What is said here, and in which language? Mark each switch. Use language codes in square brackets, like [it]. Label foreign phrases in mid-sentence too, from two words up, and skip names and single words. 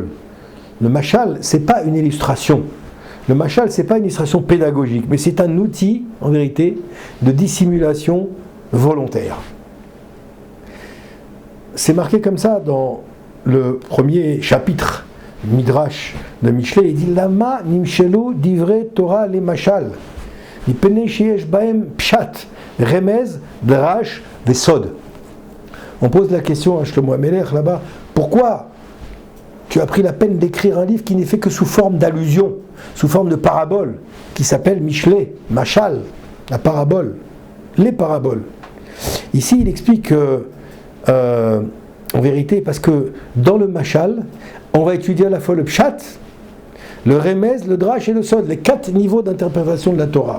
[fr] Le mashal, c'est pas une illustration. Le mashal, c'est pas une illustration pédagogique, mais c'est un outil, en vérité, de dissimulation volontaire. C'est marqué comme ça dans le premier chapitre Midrash de Mishlei. Il dit [he] למה נמשלו דברי תורה למשל, מפני שיש בהם פשט, רמז, דרש, וסוד. [fr] On pose la question à Shlomo HaMelech là-bas, pourquoi tu as pris la peine d'écrire un livre qui n'est fait que sous forme d'allusion, sous forme de parabole, qui s'appelle Mishlei, Mashal, la parabole, les paraboles. Ici, il explique que, en vérité, parce que dans le Mashal, on va étudier à la fois le Pshat, le Remez, le Drash et le Sod, les 4 niveaux d'interprétation de la Torah.